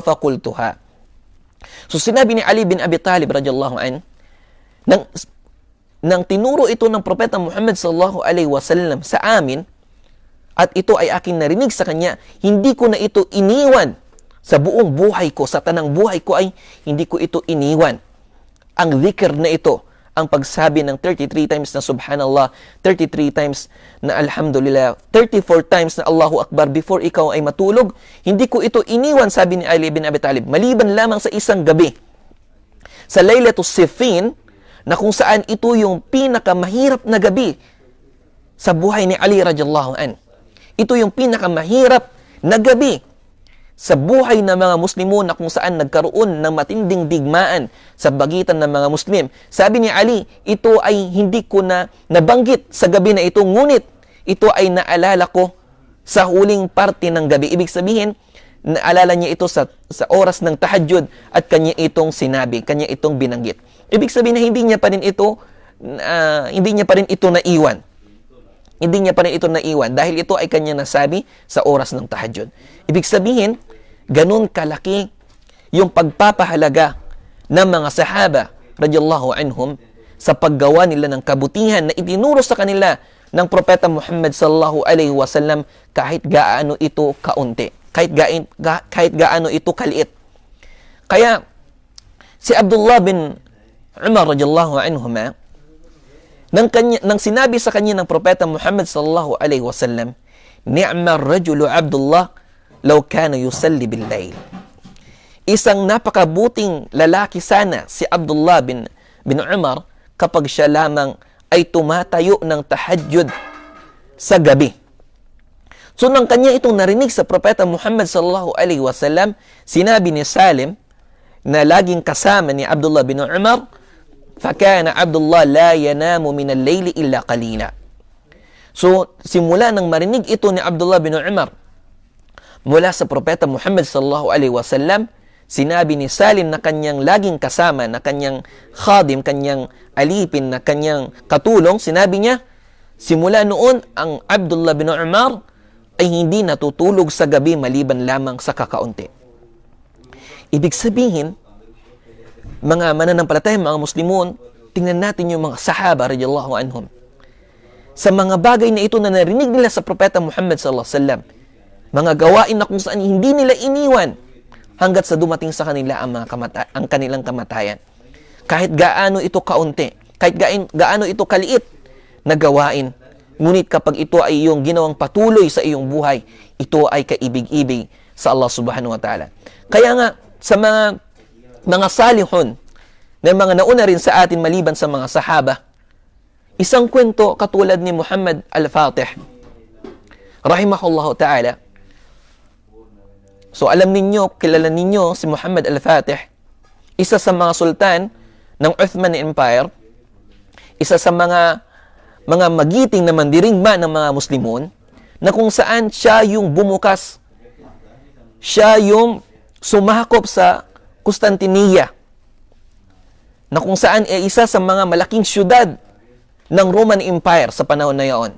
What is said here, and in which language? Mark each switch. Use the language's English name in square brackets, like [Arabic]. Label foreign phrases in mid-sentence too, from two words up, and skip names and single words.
[Filipino] So sinabi ni Ali bin Abi Talib [Arabic] رضي الله عنه, [Filipino] nang tinuro ito ng Propeta Muhammad [Arabic] صلى الله عليه وسلم [Filipino] sa amin, at ito ay aking narinig sa kanya, hindi ko na ito iniwan sa buong buhay ko, sa tanang buhay ko ay hindi ko ito iniwan. Ang dhikr na ito, ang pagsabi ng 33 times na subhanallah, 33 times na alhamdulillah, 34 times na [Arabic] الله أكبر [Filipino] before ikaw ay matulog, hindi ko ito iniwan, sabi ni Ali bin Abi Talib, maliban lamang sa isang gabi, sa Laylatus Siffin, na kung saan ito yung pinakamahirap na gabi sa buhay ni Ali [Arabic] رضي الله عنه. [Filipino] Ito yung pinakamahirap na gabi sa buhay ng mga Muslimo, na kung saan nagkaroon ng matinding digmaan sa pagitan ng mga Muslim. Sabi ni Ali, ito ay hindi ko na nabanggit sa gabi na ito, ngunit ito ay naalala ko sa huling parte ng gabi. Ibig sabihin, naalala niya ito sa oras ng tahajjud at kanya itong sinabi, kanya itong binanggit. Ibig sabihin na hindi niya pa rin ito naiwan. Hindi niya pa rin ito naiwan dahil ito ay kanya nasabi sa oras ng tahajjud. Ibig sabihin, ganun kalaki yung pagpapahalaga ng mga sahaba [Arabic] رضي الله عنهم [Filipino] sa paggawa nila ng kabutihan na itinuro sa kanila ng Propeta Muhammad [Arabic] صلى الله عليه وسلم [Filipino] kahit gaano ito kaunti, kahit gaano ito kaliit. Kaya si Abdullah bin Umar [Arabic] رضي الله عنهما, [Filipino] nang sinabi sa kanya ng Propeta Muhammad [Arabic] صلى الله عليه وسلم, "نعم الرجل عبد الله لو كان يصلي بالليل." [Filipino] Isang napakabuting lalaki sana si Abdullah bin Umar kapag siya lamang ay tumatayo ng tahajjud sa gabi. So nang kanya itong narinig sa Propeta Muhammad [Arabic] صلى الله عليه وسلم, [Filipino] sinabi ni Salim na laging kasama ni Abdullah bin Umar, [Arabic] "فكان عبد الله لا ينام من الليل إلا قليلا." [Filipino] So simula nang marinig ito ni Abdullah bin Umar mula sa Propeta Muhammad [Arabic] صلى الله عليه وسلم, [Filipino] sinabi ni Salim na kanyang laging kasama, na kanyang khadim, kanyang alipin, na kanyang katulong, sinabi niya, simula noon ang Abdullah bin Umar ay hindi natutulog sa gabi maliban lamang sa kakaunti. Ibig sabihin, mga mananampalataya, mga Muslimun, tingnan natin yung mga sahaba [Arabic] رضي الله عنهم. [Filipino] Sa mga bagay na ito na narinig nila sa Propeta Muhammad [Arabic] صلى الله عليه وسلم, [Filipino] mga gawain na kung saan hindi nila iniwan hanggat sa dumating sa kanila ang kanilang kamatayan. Kahit gaano ito kaunti, kahit gaano ito kaliit na gawain, ngunit kapag ito ay iyong ginawang patuloy sa iyong buhay, ito ay kaibig-ibig sa Allah [Arabic] سبحانه وتعالى. [Filipino] Kaya nga, sa mga salihun, na mga nauna rin sa atin maliban sa mga sahaba, isang kwento katulad ni Muhammad al-Fatih, [Arabic] رحمه الله تعالى. [Filipino] So alam ninyo, kilala ninyo si Muhammad al-Fatih, isa sa mga sultan ng Uthman Empire, isa sa mga magiting na mandirigma ng mga Muslimun, na kung saan siya yung bumukas, siya yung sumakop sa Constantinople, na kung saan ay isa sa mga malaking syudad ng Roman Empire sa panahon na yaon.